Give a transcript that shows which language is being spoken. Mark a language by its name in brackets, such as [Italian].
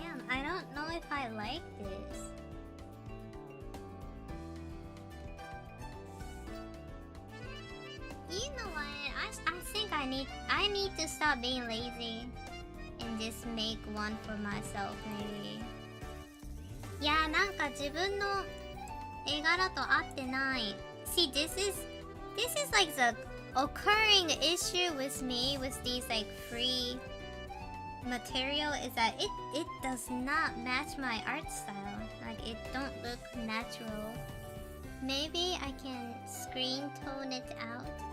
[English] I don't know if I like this. You know what? I think I need to stop being lazy and just make one for myself maybe. [Japanese] いや、なんか自分の絵柄と合ってない。 [English] See, this is like the occurring issue with me with these like free material is that it does not match my art style. Like it don't look natural. Maybe I can screen tone it out.